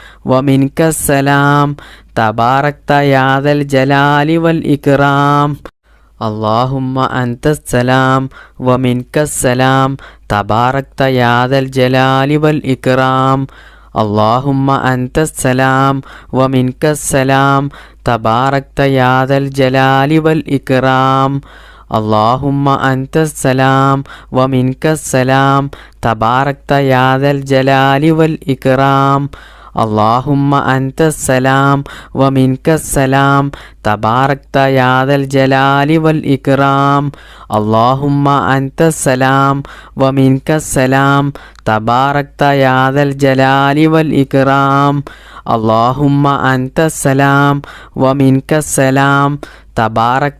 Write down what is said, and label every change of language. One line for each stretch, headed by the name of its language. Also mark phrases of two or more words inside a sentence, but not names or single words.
Arabic: ومنك السلام تباركت يا ذا الجلال والإكرام اللهم أنت السلام ومنك السلام تباركت يا ذا الجلال والإكرام اللهم أنت السلام ومنك السلام تباركت يا ذا الجلال والإكرام اللهم أنت السلام ومنك السلام تباركت يا ذا الجلال والإكرام اللهم أنت السلام ومنك السلام تباركت يا ذا الجلال والإكرام اللهم أنت السلام ومنك السلام تباركت يا ذا الجلال والإكرام اللهم أنت السلام ومنك السلام تباركت